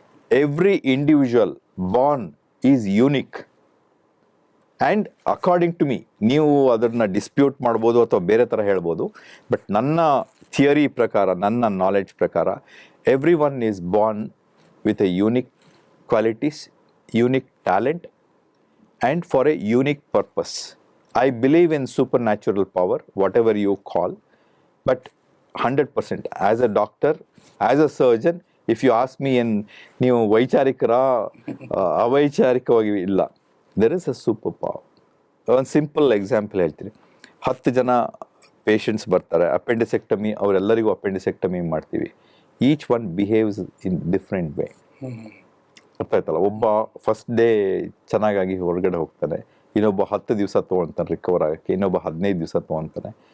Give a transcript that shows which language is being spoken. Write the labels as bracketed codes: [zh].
[en] every individual born is unique and according to me, [kn] ನೀವು ಅದನ್ನು dispute ಮಾಡ್ಬೋದು ಅಥವಾ ಬೇರೆ ಥರ ಹೇಳ್ಬೋದು, [en] but [kn] ನನ್ನ ಥಿಯರಿ ಪ್ರಕಾರ, ನನ್ನ ನಾಲೆಡ್ಜ್ ಪ್ರಕಾರ, [en] Every one is born with a unique qualities, unique talent and for a unique purpose. I believe in supernatural power, whatever you call, but 100%. As a doctor, as a surgeon, if you ask me, [kn] ನೀವು ವೈಚಾರಿಕರ ಅವೈಚಾರಿಕವಾಗಿ ಇಲ್ಲ, [en] there is a super power. [kn] ಒಂದು simple example ಹೇಳ್ತೀನಿ. 10 ಜನ patients ಬರ್ತಾರೆ, appendicectomy, ಅವರೆಲ್ಲರಿಗೂ appendicectomy ಮಾಡ್ತೀವಿ. [en] Each one behaves in different way. [kn] ಅರ್ಥ ಆಯ್ತಲ್ಲ? ಒಬ್ಬ ಫಸ್ಟ್ ಡೇ ಚೆನ್ನಾಗಾಗಿ ಹೊರಗಡೆ ಹೋಗ್ತಾನೆ, ಇನ್ನೊಬ್ಬ 10 ದಿವಸ ತೊಗೊಳ್ತಾನೆ ರಿಕವರ್ ಆಗೋಕ್ಕೆ, ಇನ್ನೊಬ್ಬ 15 ದಿವಸ ತೊಗೊಳ್ತಾನೆ.